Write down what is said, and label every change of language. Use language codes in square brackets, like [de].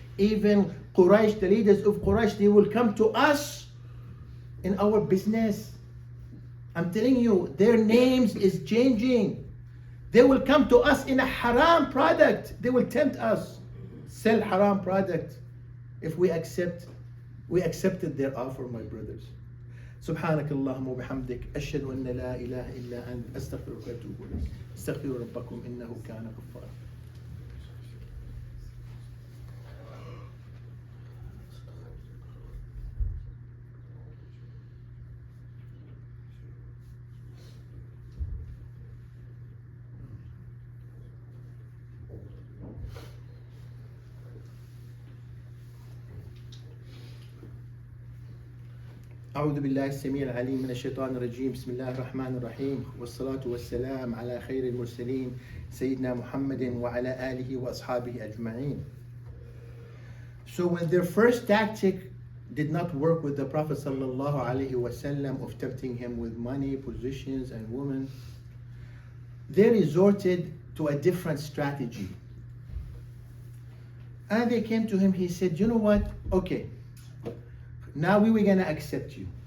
[en] Even Quraysh, the leaders of Quraysh, they will come to us in our business. I'm telling you, their names is changing. They will come to us in a haram product. They will tempt us, sell haram product. If we accepted their offer, my brothers. [ar] سبحانك اللهم وبحمدك أشهد أن لا إله إلا أنت أستغفرك وأتوب إليك استغفروا ربكم إنه كان غفارا. أعوذ بالله السميع العليم من الشيطان الرجيم بسم الله الرحمن الرحيم والصلاة والسلام على خير المرسلين سيدنا محمد وعلى آله وأصحابه أجمعين. [en] So when their first tactic did not work with the Prophet sallallahu alaihi wasallam of tempting him with money, positions, and women, they resorted to a different strategy. And they came to him, he said, you know what? Okay. Now we were going to accept you.